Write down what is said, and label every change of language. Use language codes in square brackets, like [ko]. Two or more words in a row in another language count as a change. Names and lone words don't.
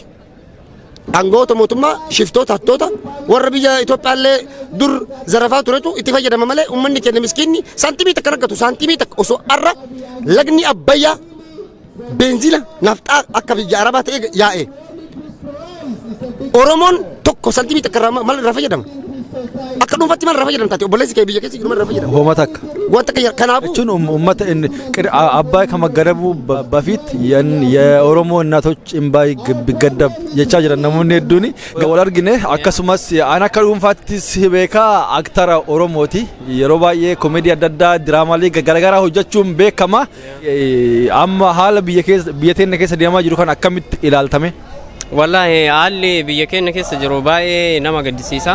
[om] Angoota mootummaa shiftoota hattoota warra biyya Itoophiyaallee dur zarafaa turetu itti fayyadama malee uummanni keenya miskiinni saantimii takka argatu saantimii takka osoo har'a lagni Abbayyaa beenzila nafxaa akka biyya Arabaa ta'e yaa'e Oromoon tokko saantimii takka maal irraa fayyadama akka dhuunfaatti maal irraa fayyadamta obboleessi kee biyya keessa jiru maal irraa fayyadama. Hooma takka. Wanta akka kanaafuu jechuun uummata Abbaay [am] ከመገደቡ በፊት የኦሮሞ እናቶች እምባ ቢገደብ የቻ ጅራ [om] namoonni hedduun wal argine akkasumas ana akka dhuunfaattis beeka aktara Oromooti yeroo baay'ee koomedii adda addaa diraamaalee garaagaraa hojjechuun beekama amma haala biyya teenya keessa deemaa jiru kan akkamitti ilaaltame. Wallaahi haalli biyya keenya keessa jiru baay'ee nama gaddisiisa.